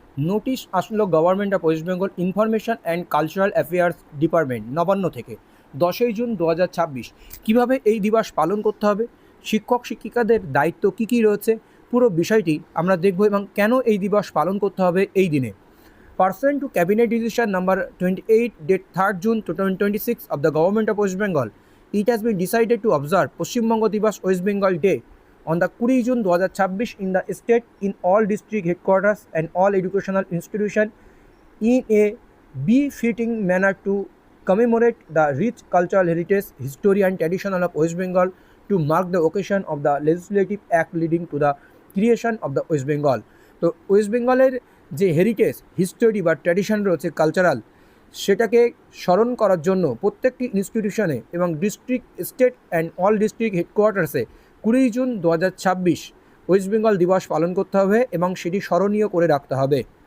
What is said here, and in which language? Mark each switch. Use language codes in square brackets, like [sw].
[bn] Notice আসলো government of West Bengal information and cultural affairs department Nabanna থেকে 10ই June 2026। কীভাবে এই দিবস পালন করতে হবে, শিক্ষক শিক্ষিকাদের দায়িত্ব কী কী রয়েছে, পুরো বিষয়টি আমরা দেখব এবং কেন এই দিবস পালন করতে হবে এই দিনে। [en] Pursuant to Cabinet Decision number 28 date 3rd June 2026 of the Government of West Bengal, it has been decided to observe Paschim Bongo Divas West Bengal Day on the 20 June 2026 in the state in all district headquarters and all educational institutions in a befitting manner to commemorate the rich cultural heritage, history and tradition of West Bengal to mark the occasion of the legislative act leading to the creation of the West Bengal. [bn] তো West বেঙ্গলের যে heritage, history বা tradition রয়েছে cultural, সেটাকে স্মরণ করার জন্য প্রত্যেকটি ইনস্টিটিউশনে এবং district, state and all district হেডকোয়ার্টার্সে 20 June 2026 West Bengal দিবস পালন করতে হবে এবং সেটি স্মরণীয় করে রাখতে হবে।